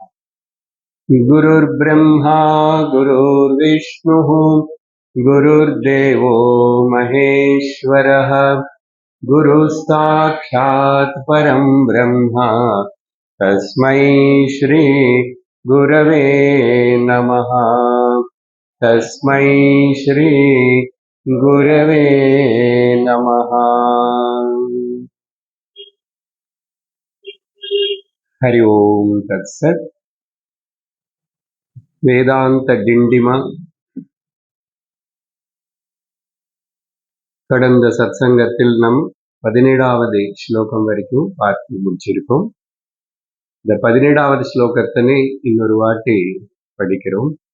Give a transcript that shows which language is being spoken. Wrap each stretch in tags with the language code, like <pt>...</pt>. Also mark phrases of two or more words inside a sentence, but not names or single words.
<sa>गुरुर्ब्रह्मा गुरुर्विष्णुः गुरुर्देवो महेश्वरः गुरुसाक्षात् परं ब्रह्म तस्मै श्री गुरवे नमः। तस्मै श्री गुरवे नमः। हरि ओम तत्सत्।</sa> <ta>வேதாந்த டிண்டிமா கடந்த சத்சங்கத்தில் நம் 17வது ஸ்லோகம் வரைக்கும் பார்த்து முடிச்சிருக்கோம். இந்த 17வது ஸ்லோகத்தினை இன்னொரு வாட்டி படிக்கிறோம்.</ta>